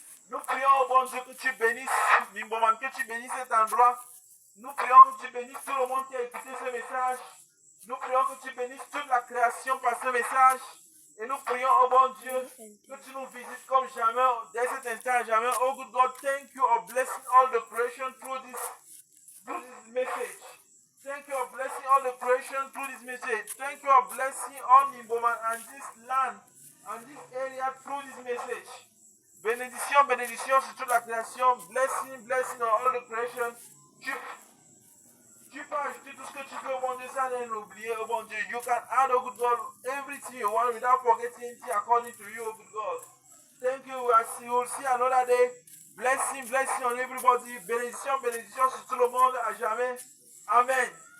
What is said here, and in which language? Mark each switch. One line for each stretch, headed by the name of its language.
French: Nous prions au bon Dieu que tu bénisses Nimboman, que tu bénisses cet endroit. Nous prions que tu bénisses tout le monde qui a écouté ce message. Nous prions que tu bénisses toute la création par ce message. Et nous prions au bon Dieu que tu nous visites comme jamais, dès cet instant à jamais.
English: Oh good God, thank you for blessing all the creation through this message. Thank you for blessing all the creation through this message. Thank you for blessing all Nimboman and this land and this area through this message.
French: Bénédiction, bénédiction sur toute la création.
English: Blessing, blessing on all the creation.
French: Tu peux ajouter tout ce que tu veux au bon Dieu sans rien oublier au bon Dieu.
English: You can add, oh good God, everything you want without forgetting anything according to you, oh good God. Thank you. We will see another day. Blessing, blessing on everybody.
French: Bénédiction, bénédiction sur tout le monde à jamais. Amen.